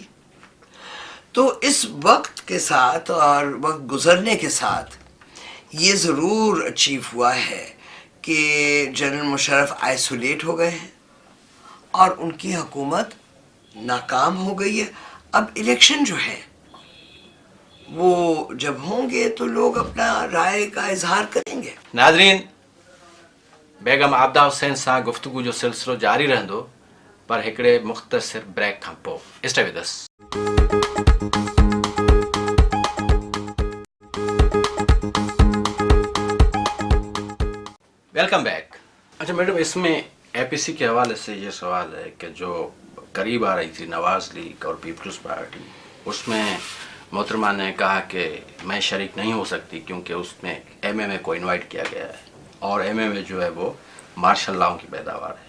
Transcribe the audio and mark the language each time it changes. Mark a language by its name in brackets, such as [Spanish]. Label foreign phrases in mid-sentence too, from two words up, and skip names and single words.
[Urdu] تو اس وقت کے ساتھ اور وقت گزرنے کے ساتھ یہ ضرور اچیو ہوا ہے کہ جنرل مشرف آئسولیٹ ہو گئے ہیں اور ان کی حکومت ناکام ہو گئی ہے. اب الیکشن جو ہے وہ جب ہوں گے تو لوگ اپنا رائے کا اظہار کریں گے. [Sindhi] ناظرین، بیگم عابدہ حسین سان گفتگو جو سلسلو جاری رہندو پر ہکڑے مختصر بریک کھان پو. [English] stay with us. welcome back. [Urdu] اچھا میڈم، اس میں اے پی سی کے حوالے سے یہ سوال ہے کہ جو قریب آ رہی تھی نواز لیگ اور پیپلز پارٹی، اس میں محترمہ نے کہا کہ میں شریک نہیں ہو سکتی کیونکہ اس میں ایم اے کو انوائٹ کیا گیا ہے اور ایم اے جو ہے وہ مارشل لاؤں کی پیداوار ہے.